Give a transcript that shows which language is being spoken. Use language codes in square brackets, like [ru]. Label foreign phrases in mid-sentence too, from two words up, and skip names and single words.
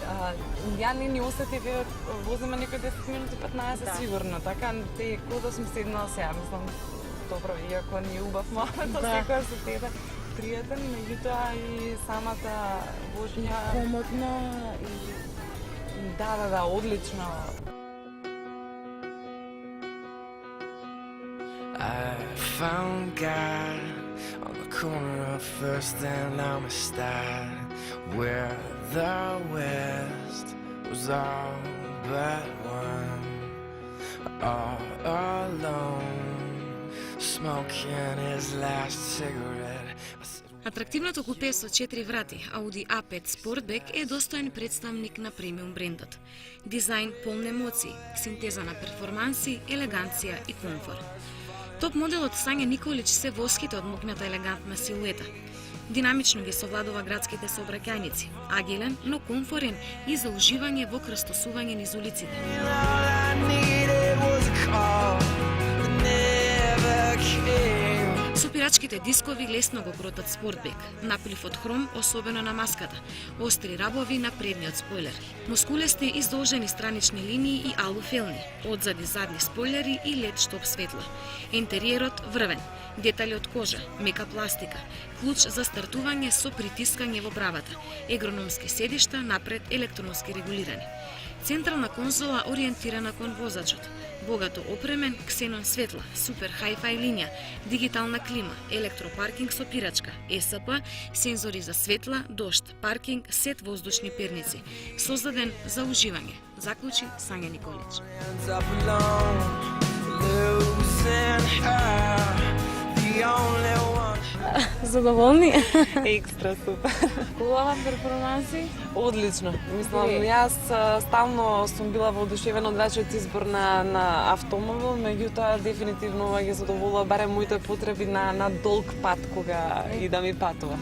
[mk] Ја не осетив, возиме некој 10 минути, 15 сигурно, така те кој да сум седнала сега, мислам, добро, иако не е убав момент, секоја се тебе пријатен, меѓутоа и самата вожња, Комотно и да, одлично. [en] I found God on the corner of First and Amistad, where the West was all but one, all alone, smoking his last cigarette. [mk] Атрактивното купе со 4 врати Audi A5 Sportback е достоен представник на премиум брендот. Дизајн полн емоции, синтеза на перформанси, елеганција и комфор. Топ моделот Сања Николич се восхите од мокната елегантна силуета. Динамично ги совладува градските сообраќајници, агилен, но комфорен и за уживање во крстосување низ улиците. [en] All I needed was a call that never came. [mk] Сопирачките дискови лесно го кротат Sportback, наплив од хром, особено на маската, остри рабови на предниот спойлер, мускулести издолжени странични линии и алуфелни, одзади задни спойлери и LED штоп светла. Интериерот врвен, детали од кожа, мека пластика, клуч за стартување со притискање во бравата, ергономски седишта напред електронски регулирани. Централна конзола ориентирана кон возачот, богато опремен ксенон светла, супер хај-фај линија, дигитална клима, електропаркинг со пирачка, ЕСП, сензори за светла, дожд, паркинг, сет воздушни перници, создаден за уживање, заклучи Сања Николич. [en] Ends up alone, losing her, the only one. [mk] Задоволни? Екстра супер. Убава перформанси? Одлично. Мислам, јас стално сум била воодушевена од вашиот избор на автомобил, меѓутоа дефинитивно ова ги задоволува барем моите потреби на долг пат кога и да ми патува.